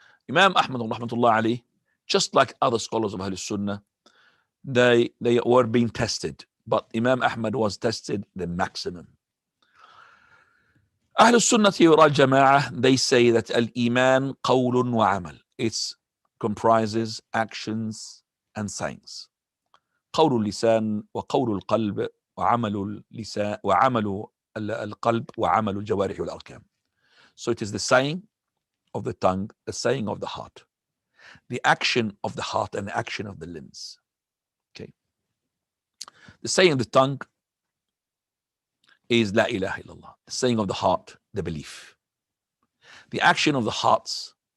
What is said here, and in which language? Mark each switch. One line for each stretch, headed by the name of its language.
English: Imam Ahmad rahmatullah alayhi, just like other scholars of Ahl Sunnah, they were being tested, but Imam Ahmad was tested the maximum. Ahl Sunnah wal Jama'ah, they say that
Arabic: al-Iman qawlun wa amal.
English: It comprises actions and sayings.
Arabic: قول اللسان وقول القلب وعمل اللسان وعمل القلب وعمل الجوارح والأركان.
English: So it is the saying of the tongue, the saying of the heart, the action of the heart, and the action of the limbs. Okay. The saying of the tongue is La ilaha illallah. The saying of the heart, the belief. The action of the hearts